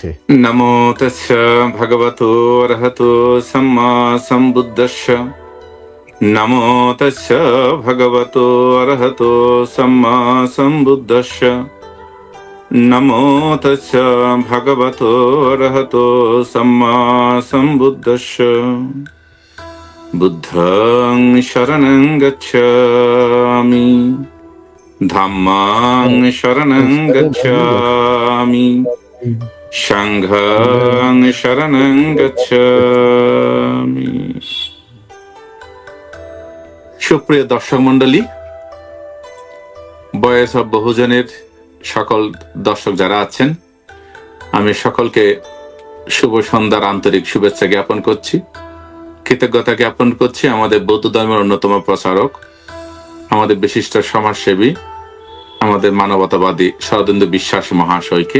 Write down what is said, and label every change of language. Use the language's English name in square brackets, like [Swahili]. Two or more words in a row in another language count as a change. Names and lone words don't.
[Pali] নমো তাস্য ভগবতো অরহতো সম্মা সম্বুদ্ধস্য। নমো তস্য ভগবতো অরহতো সম্মা সম্বুদ্ধস্য। নমো তস্য ভগবতো অরহতো সম্মা সম্বুদ্ধস্য। বুদ্ধং শরণং গচ্ছামি, ধাম্মাং শরণং গচ্ছামি, সংঘং শরণং গচ্ছামি। [Bangla] সুপ্রিয় দর্শক মন্ডলী, ভয়েস অব বহুজনের সকল দর্শক যারা আছেন, আমি সকলকে শুভ সন্ধ্যার আন্তরিক শুভেচ্ছা জ্ঞাপন করছি, কৃতজ্ঞতা জ্ঞাপন করছি আমাদের বৌদ্ধ ধর্মের অন্যতম প্রচারক, আমাদের বিশিষ্ট সমাজসেবী, আমাদের মানবতাবাদী শরদিন্দু বিশ্বাস মহাশয়কে।